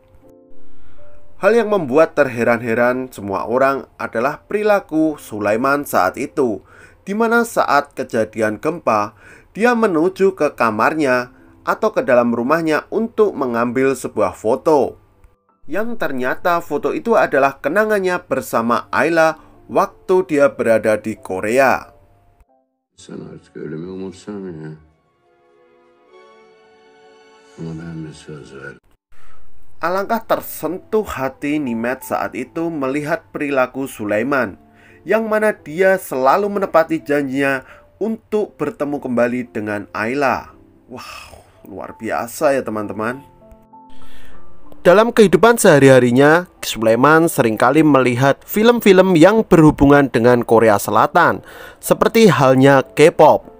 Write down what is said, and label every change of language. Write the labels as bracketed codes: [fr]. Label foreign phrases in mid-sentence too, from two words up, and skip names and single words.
[id] Hal yang membuat terheran-heran semua orang adalah perilaku Sulaiman saat itu, di mana saat kejadian gempa, dia menuju ke kamarnya atau ke dalam rumahnya untuk mengambil sebuah foto. Yang ternyata foto itu adalah kenangannya bersama Ayla waktu dia berada di Korea. [tr] Sen artık ölümü umursama ya. Ama ben bir söz ver. [id] Alangkah tersentuh hati Nimet saat itu melihat perilaku Sulaiman, yang mana dia selalu menepati janjinya untuk bertemu kembali dengan Ayla. Wow, luar biasa ya teman-teman. Dalam kehidupan sehari-harinya, Sulaiman seringkali melihat film-film yang berhubungan dengan Korea Selatan, seperti halnya K-pop.